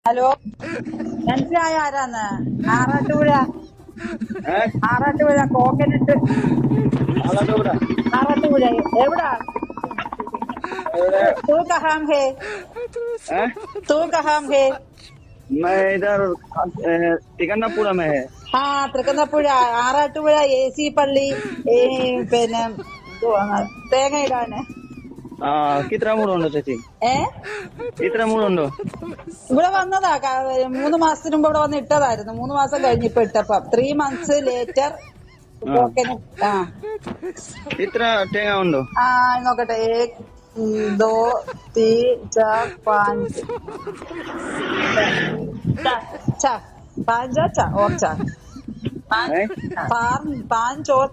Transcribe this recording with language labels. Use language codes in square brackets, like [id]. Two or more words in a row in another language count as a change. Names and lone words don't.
[ml] ഹലോ, മനസ്സിലായ ആരാന്ന്? ആറാട്ടുപുഴ. ആറാട്ടുപുഴ കോക്കനട്ട്. ആറാട്ടുപുഴ. ആറാട്ടുപുഴ എവിടാ? [hi] तू कहाँ है? तू कहाँ है? मैं इधर तिकन्नापुरा में है। [ml] ആ തൃക്കുന്നപ്പുഴ ആറാട്ടുപുഴ AC പള്ളി. പിന്നെ തേങ്ങ ഇടാന്. कितना मूड उണ്ടോ ചേച്ചി? ഇത്ര മൂടുണ്ടോ? ഇവിടെ വന്നതാ 3 മാസത്തിന് മുമ്പ് ഇവിടെ വന്ന് ഇട്ടതായിരുന്നു. 3 മാസം കഴിഞ്ഞിപ്പോ ഇട്ടപ്പം [en] 3 months later coconut. [ml] ഇത്ര തേങ്ങ ഉണ്ടോ? നോക്കട്ടെ. 1 2 3 4 5 5 ഓർച്ച 5 ഓർച്ച.